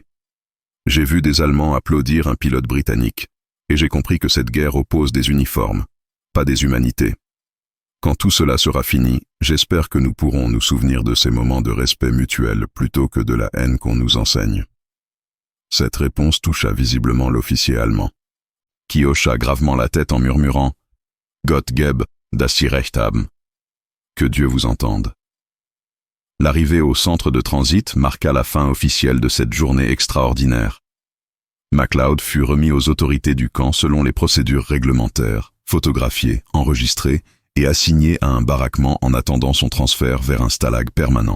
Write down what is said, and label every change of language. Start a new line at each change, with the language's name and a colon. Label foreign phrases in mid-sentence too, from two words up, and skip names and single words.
French: J'ai vu des Allemands applaudir un pilote britannique, et j'ai compris que cette guerre oppose des uniformes, pas des humanités. Quand tout cela sera fini, j'espère que nous pourrons nous souvenir de ces moments de respect mutuel plutôt que de la haine qu'on nous enseigne. » Cette réponse toucha visiblement l'officier allemand, qui hocha gravement la tête en murmurant «
German: Gott geb, dass Sie recht haben
French: » que Dieu vous entende. L'arrivée au centre de transit marqua la fin officielle de cette journée extraordinaire. MacLeod fut remis aux autorités du camp selon les procédures réglementaires, photographié, enregistré et assigné à un baraquement en attendant son transfert vers un stalag permanent.